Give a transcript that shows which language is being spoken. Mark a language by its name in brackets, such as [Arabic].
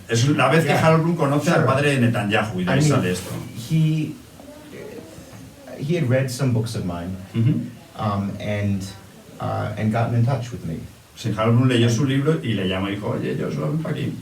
[Spanish] Es la vez que Harold Bloom conoce al padre de Netanyahu, y de ahí sale esto. [English] He had read some books of mine, and gotten in touch with me. [Spanish] Sí, Harold Bloom leyó su libro y le llamó y dijo, oye, yo solo ven para aquí.